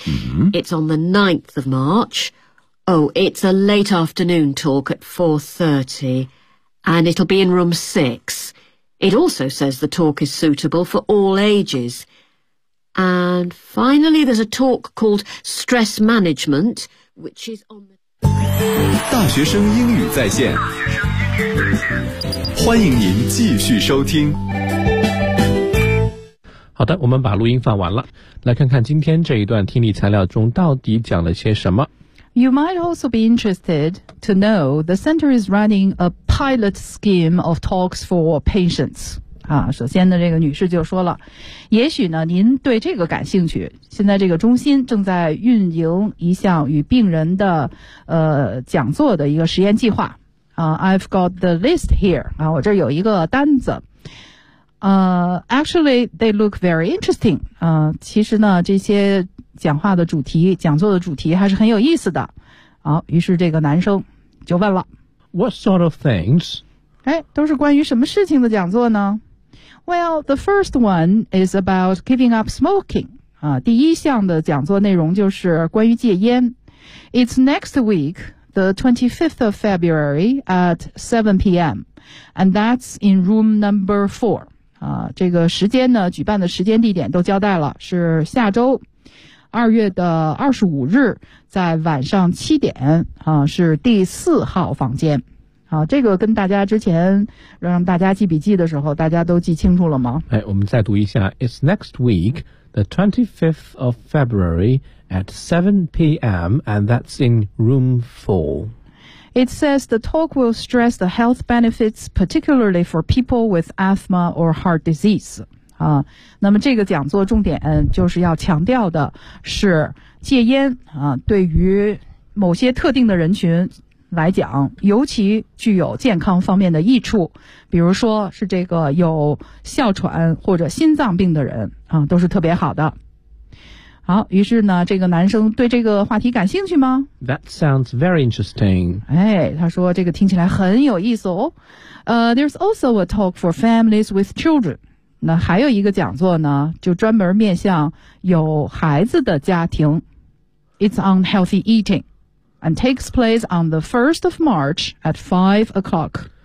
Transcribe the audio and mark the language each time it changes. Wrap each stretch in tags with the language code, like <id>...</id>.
<en>It's on the 9th of March. Oh, it's a late afternoon talk at 4:30. And it'll be in room 6. It also says the talk is suitable for all ages. And finally, there's a talk called Stress Management, which is on the...</en> <zh>大学生英语在线，欢迎您继续收听。好的，我们把录音放完了，来看看今天这一段听力材料中到底讲了些什么。</zh> <en>You might also be interested to know the center is running a pilot scheme of talks for patients.</en> <zh>啊，首先呢，这个女士就说了，也许呢，您对这个感兴趣。现在这个中心正在运营一项与病人的讲座的一个实验计划。</zh> <en>I've got the list here.</en> <zh>啊，我这有一个单子。</zh> <en>Actually, they look very interesting.</en> <zh>其实呢，这些讲话的主题，讲座的主题还是很有意思的。好，于是这个男生就问了</zh> <en>What sort of things?</en> <zh>哎，都是关于什么事情的讲座呢？</zh> <en>Well, the first one is about giving up smoking.</en> <zh>第一项的讲座内容就是关于戒烟。</zh> <en>It's next week, the 25th of February at 7 p.m. And that's in room number 4.</en> <zh>这个时间呢，举办的时间地点都交代了，是下周二月的25日在晚上7点，是第四号房间。这个跟大家之前让大家记笔记的时候大家都记清楚了吗？哎，我们再读一下</zh> <en>It's next week, the 25th of February at 7 p.m. and that's in room 4. It says the talk will stress the health benefits particularly for people with asthma or heart disease.</en> <zh>那么这个讲座重点就是要强调的是戒烟对于某些特定的人群来讲尤其具有健康方面的益处，比如说是这个有哮喘或者心脏病的人都是特别好的。好，于是呢这个男生对这个话题感兴趣吗？</zh> <en>That sounds very interesting.</en> <zh>哎，他说这个听起来很有意思哦。</zh> <en>There's also a talk for families with children.</en> <zh>那还有一个讲座呢，就专门面向有孩子的家庭。</zh> <en>It's on healthy eating, and takes place on the 1st of March at 5 o'clock.</en>